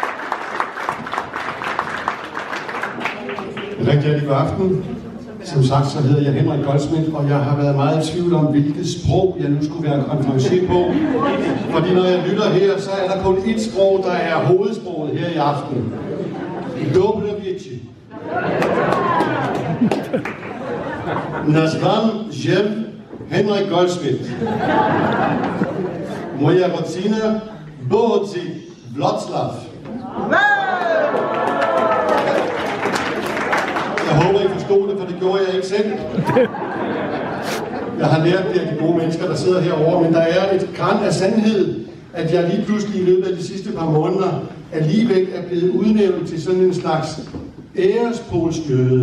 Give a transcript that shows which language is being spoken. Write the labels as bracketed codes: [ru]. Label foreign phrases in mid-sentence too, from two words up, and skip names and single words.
[da] Rigtig god aften. Som sagt, så hedder jeg Henrik Goldschmidt, og jeg har været meget i tvivl om, hvilket sprog jeg nu skulle være konferencier på. Fordi når jeg lytter her, så er der kun ét sprog, der er hovedsproget her i aften. [pl] Dobre wieci. Nazwam się Henrik Goldschmidt. Moja rodzina pochodzi z Wrocław. [da] Jeg håber, I forstod det, for det gjorde jeg ikke selv. Jeg har lært det af de gode mennesker, der sidder herovre, men der er et gran af sandhed, at jeg lige pludselig i løbet af de sidste par måneder alligevel er blevet udnævnt til sådan en slags ærespolsjøde.